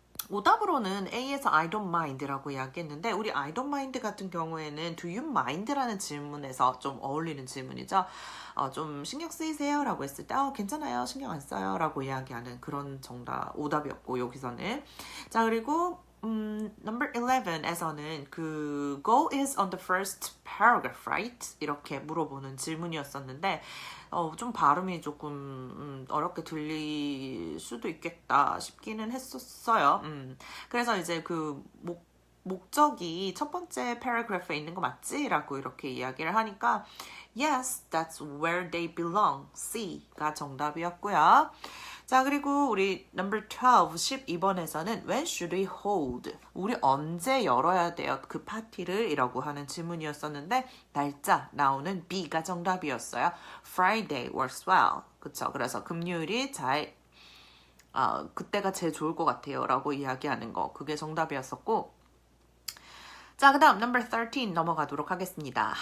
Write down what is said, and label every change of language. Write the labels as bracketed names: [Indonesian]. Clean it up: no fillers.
[Korean] 오답으로는 A에서 [English] I don't mind [Korean] 라고 이야기했는데 우리 [English] I don't mind [Korean] 같은 경우에는 [English] Do you mind? [Korean] 라는 질문에서 좀 어울리는 질문이죠. 좀 신경 쓰이세요? 라고 했을 때 괜찮아요. 신경 안 써요. 라고 이야기하는 그런 오답이었고 여기서는 자, 그리고 number 11에서는 그 [English] goal is on the first paragraph, right? [Korean] 이렇게 물어보는 질문이었었는데 좀 발음이 조금 어렵게 들릴 수도 있겠다 싶기는 했었어요. 그래서 이제 그 목적이 첫 번째 paragraph에 있는 거 맞지? 라고 이렇게 이야기를 하니까 [English] Yes, that's where they belong. [Korean] C가 정답이었고요. 자, 그리고 우리 number 12, 12번에서는 [English] When should we hold? [Korean] 우리 언제 열어야 돼요? 그 파티를? 이라고 하는 질문이었었는데 날짜 나오는 B가 정답이었어요. [English] Friday works well. [Korean] 그쵸? 그래서 금요일이 그때가 제일 좋을 것 같아요. 라고 이야기하는 거. 그게 정답이었었고 자, 그 다음 number 13 넘어가도록 하겠습니다.